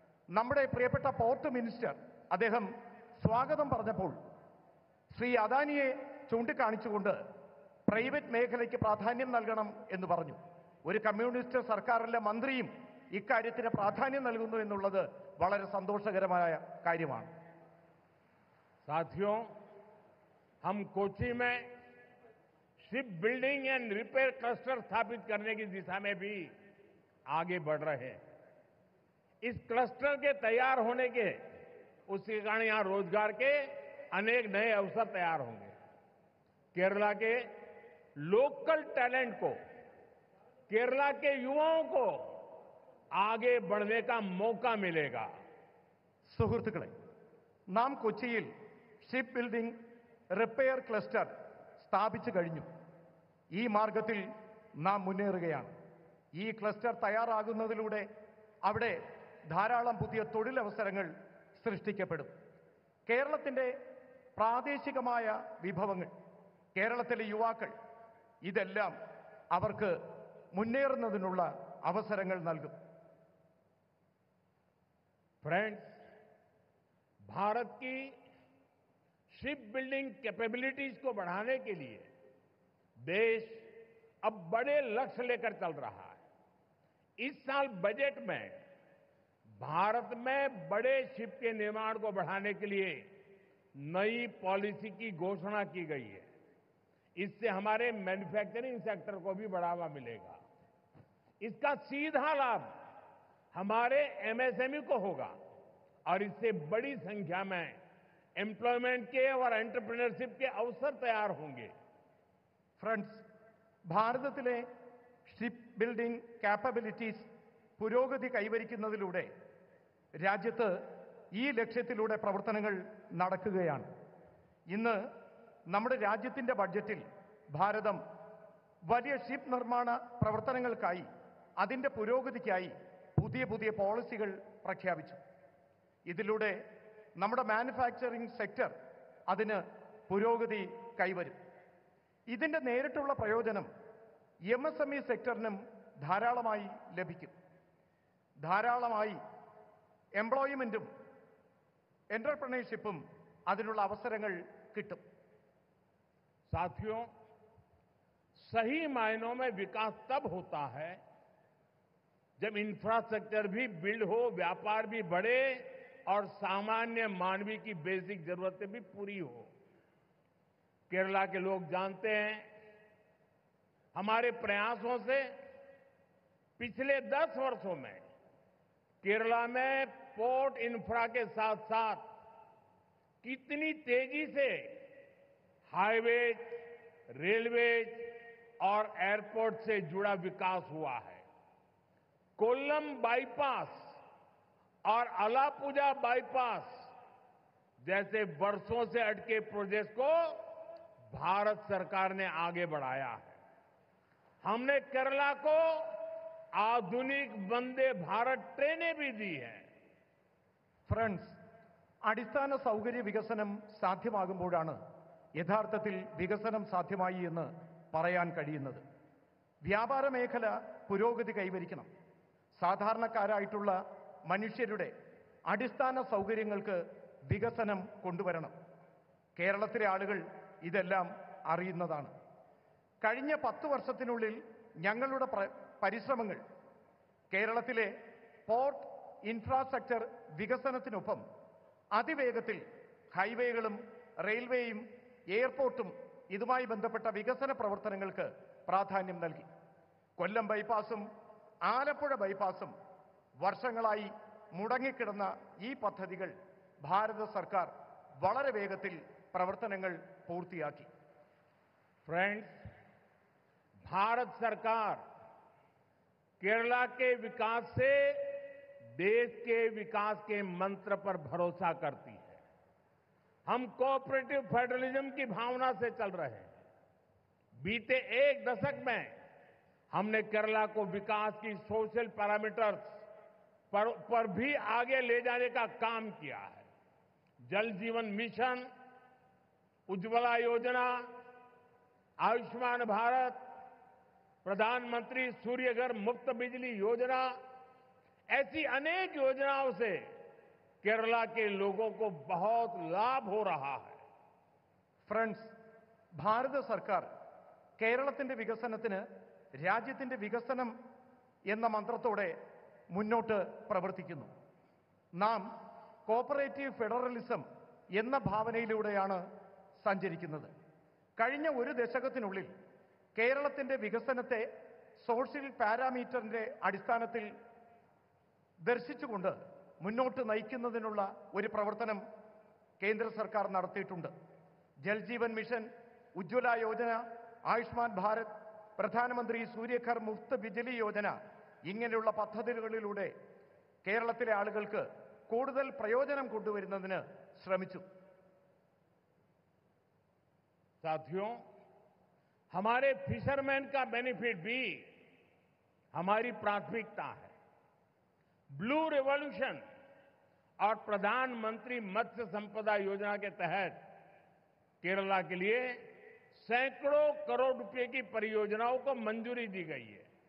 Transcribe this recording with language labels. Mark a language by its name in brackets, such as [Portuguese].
[Malayalam] നമ്മുടെ പ്രിയപ്പെട്ട port minister അദ്ദേഹം സ്വാഗതം പറഞ്ഞപ്പോൾ ശ്രീ അദാനിയെ ചൂണ്ടിക്കാണിച്ചുകൊണ്ട് പ്രൈവറ്റ് മേഖലയ്ക്ക് പ്രാധാന്യം നൽകണം എന്ന് പറഞ്ഞു. ഒരു കമ്മ്യൂണിസ്റ്റ് സർക്കാരിലെ മന്ത്രിയും ഇക്കാര്യത്തിന് പ്രാധാന്യം നൽകുന്നു എന്നുള്ളത് വളരെ സന്തോഷകരമായ കാര്യമാണ്. [Hindi] साथियों, हम कोच्चि में ship building and repair cluster स्थापित करने की दिशा में भी आगे बढ़ रहे हैं. इस क्लस्टर के तैयार होने के उसके कारण यहां रोजगार के अनेक नए अवसर तैयार होंगे. केरला के लोकल टैलेंट को, केरला के युवाओं को आगे बढ़ने का मौका मिलेगा. [Malayalam] സുഹൃത്തുക്കളെ, നാം കൊച്ചിയിൽ ഷിപ്പ് ബിൽഡിംഗ് റിപ്പയർ ക്ലസ്റ്റർ സ്ഥാപിച്ചു കഴിഞ്ഞു. ഈ മാർഗത്തിൽ നാം മുന്നേറുകയാണ്. ഈ ക്ലസ്റ്റർ തയ്യാറാകുന്നതിലൂടെ അവിടെ ധാരാളം പുതിയ തൊഴിലവസരങ്ങൾ സൃഷ്ടിക്കപ്പെടും. കേരളത്തിന്റെ പ്രാദേശികമായ വിഭവങ്ങൾ, കേരളത്തിലെ യുവാക്കൾ, ഇതെല്ലാം അവർക്ക് മുന്നേറുന്നതിനുള്ള അവസരങ്ങൾ നൽകും. [Hindi] फ्रेंड्स, भारत की शिप बिल्डिंग कैपेबिलिटीज को बढ़ाने के लिए देश अब बड़े लक्ष्य लेकर चल रहा है. इस साल बजट में भारत में बड़े शिप के निर्माण को बढ़ाने के लिए नई पॉलिसी की घोषणा की गई है. इससे हमारे मैन्युफैक्चरिंग सेक्टर को भी बढ़ावा मिलेगा. इसका सीधा लाभ हमारे एमएसएमई को होगा और इससे बड़ी संख्या में एम्प्लॉयमेंट के और एंटरप्रेन्योरशिप के अवसर तैयार होंगे। [Malayalam] ഫ്രണ്ട്സ്, ഭാരതത്തിലെ ഷിപ്പ് ബിൽഡിംഗ് കാപ്പബിലിറ്റീസ് പുരോഗതി കൈവരിക്കുന്നതിലൂടെ രാജ്യത്ത് ഈ ലക്ഷ്യത്തിലൂടെ പ്രവർത്തനങ്ങൾ നടക്കുകയാണ്. ഇന്ന് നമ്മുടെ രാജ്യത്തിൻ്റെ ബഡ്ജറ്റിൽ ഭാരതം വലിയ ഷിപ്പ് നിർമ്മാണ പ്രവർത്തനങ്ങൾക്കായി അതിൻ്റെ പുരോഗതിക്കായി പുതിയ പുതിയ പോളിസികൾ പ്രഖ്യാപിച്ചു. ഇതിലൂടെ നമ്മുടെ മാനുഫാക്ചറിംഗ് സെക്ടർ അതിന് പുരോഗതി കൈവരും. ഇതിൻ്റെ നേരിട്ടുള്ള പ്രയോജനം MSME സെക്ടറിനും ധാരാളമായി ലഭിക്കും. ധാരാളമായി എംപ്ലോയ്മെൻറ്റും എൻ്റർപ്രണർഷിപ്പും അതിനുള്ള അവസരങ്ങൾ കിട്ടും. [Hindi] साथियों, सही मायनों में विकास तब होता है जब इंफ्रास्ट्रक्चर भी बिल्ड हो, व्यापार भी बढ़े और सामान्य मानवीय की बेसिक जरूरतें भी पूरी हो। केरला के लोग जानते हैं, हमारे प्रयासों से पिछले 10 वर्षों में केरला में पोर्ट इंफ्रा के साथ साथ कितनी तेजी से हाईवेज, रेलवेज और एयरपोर्ट से जुड़ा विकास हुआ है। कोल्लम बाईपास और अलापुजा बाईपास जैसे वर्षों से अटके प्रोजेक्ट को भारत सरकार ने आगे बढ़ाया है। हमने केरला को आधुनिक वंदे भारत ट्रेनें भी दी हैं। [Malayalam] ഫ്രണ്ട്സ്, അടിസ്ഥാന സൗകര്യ വികസനം സാധ്യമാകുമ്പോഴാണ് യഥാർത്ഥത്തിൽ വികസനം സാധ്യമായി എന്ന് പറയാൻ കഴിയുന്നത്. വ്യാപാര മേഖല പുരോഗതി കൈവരിക്കണം. സാധാരണക്കാരായിട്ടുള്ള മനുഷ്യരുടെ അടിസ്ഥാന സൗകര്യങ്ങൾക്ക് വികസനം കൊണ്ടുവരണം. കേരളത്തിലെ ആളുകൾ ഇതെല്ലാം അറിയുന്നതാണ്. കഴിഞ്ഞ 10 വർഷത്തിനുള്ളിൽ ഞങ്ങളുടെ പരിശ്രമങ്ങൾ കേരളത്തിലെ പോർട്ട് ഇൻഫ്രാസ്ട്രക്ചർ വികസനത്തിനൊപ്പം അതിവേഗത്തിൽ ഹൈവേകളും റെയിൽവേയും എയർപോർട്ടും ഇതുമായി ബന്ധപ്പെട്ട വികസന പ്രവർത്തനങ്ങൾക്ക് പ്രാധാന്യം നൽകി. കൊല്ലം ബൈപ്പാസും ആലപ്പുഴ ബൈപ്പാസും വർഷങ്ങളായി മുടങ്ങിക്കിടന്ന ഈ പദ്ധതികൾ ഭാരത സർക്കാർ വളരെ വേഗത്തിൽ പ്രവർത്തനങ്ങൾ പൂർത്തിയാക്കി. [Hindi] फ्रेंड्स, भारत सरकार केरला के विकास से देश के विकास के मंत्र पर भरोसा करती है। हम कोऑपरेटिव फेडरलिज्म की भावना से चल रहे हैं। बीते 1 दशक में हमने केरला को विकास की सोशल पैरामीटर्स पर भी आगे ले जाने का काम किया है। जल जीवन मिशन, उज्ज्वला योजना, आयुष्मान भारत, प्रधानमंत्री सूर्यघर मुफ्त बिजली योजना, ऐसी अनेक योजनाओं से केरला के लोगों को बहुत लाभ हो रहा है. [Malayalam] ഫ്രണ്ട്സ്, ഭാരത സർക്കാർ കേരളത്തിന്റെ വികസനത്തിന് രാജ്യത്തിന്റെ വികസനം എന്ന മന്ത്രത്തോടെ മുന്നോട്ട് പ്രവർത്തിക്കുന്നു. നാം കോപ്പറേറ്റീവ് ഫെഡറലിസം എന്ന ഭാവനയിലൂടെയാണ് സഞ്ചരിക്കുന്നത്. കഴിഞ്ഞ 1 ദശകത്തിനുള്ളിൽ കേരളത്തിന്റെ വികസനത്തെ സോഷ്യൽ പാരാമീറ്ററിന്റെ അടിസ്ഥാനത്തിൽ ദർശിച്ചുകൊണ്ട് മുന്നോട്ട് നയിക്കുന്നതിനുള്ള ഒരു പ്രവർത്തനം കേന്ദ്ര സർക്കാർ നടത്തിയിട്ടുണ്ട്. ജൽ ജീവൻ മിഷൻ, ഉജ്ജ്വല യോജന, ആയുഷ്മാൻ ഭാരത്, പ്രധാനമന്ത്രി സൂര്യഘർ മുഫ്ത് ബിജ്ലി യോജന ഇങ്ങനെയുള്ള പദ്ധതികളിലൂടെ കേരളത്തിലെ ആളുകൾക്ക് കൂടുതൽ പ്രയോജനം കൊണ്ടുവരുന്നതിന് ശ്രമിച്ചു. [Hindi] साथियों, हमारे फिशरमैन का बेनिफिट भी हमारी प्राथमिकता है। ब्लू रिवॉल्यूशन और प्रधानमंत्री मत्स्य संपदा योजना के तहत केरला के लिए सैकड़ों करोड़ रुपए की परियोजनाओं को मंजूरी दी गई है।